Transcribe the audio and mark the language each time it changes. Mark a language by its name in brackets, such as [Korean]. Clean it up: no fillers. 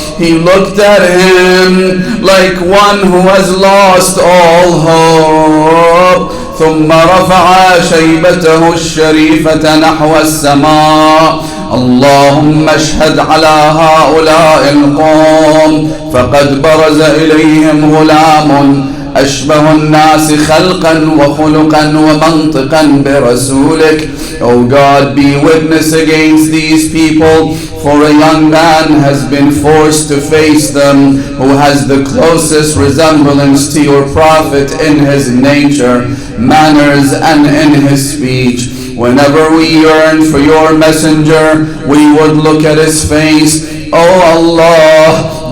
[English] He looked at him like one who has lost all hope. [Arabic] ثم رفع شيبته الشريفة نحو السماء. اللهم اشهد على هؤلاء القوم فقد برز إليهم غلام أشبه الناس خلقا وخلقا ومنطقا برسولك. [English] O God, be witness against these people, for a young man has been forced to face them who has the closest resemblance to your Prophet in his nature, manners, and in his speech. Whenever we yearn for your messenger, we would look at his face. O Allah,